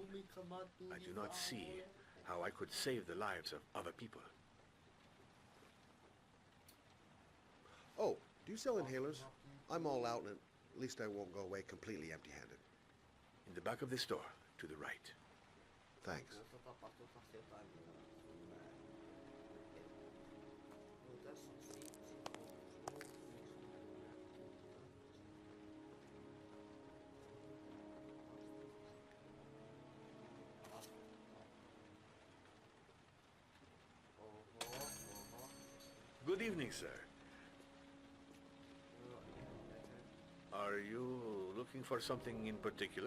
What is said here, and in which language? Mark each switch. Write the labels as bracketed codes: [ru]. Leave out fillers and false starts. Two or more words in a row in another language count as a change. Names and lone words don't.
[en] I do not see how I could save the lives of other people. Oh, do you sell inhalers? I'm all out, and at least I won't go away completely empty-handed. In the back of the store, to the right. Thanks. [fi] Tuossa tapahtuu taas jotain. Tässä on [en] Good evening, sir. Are you looking for something in particular?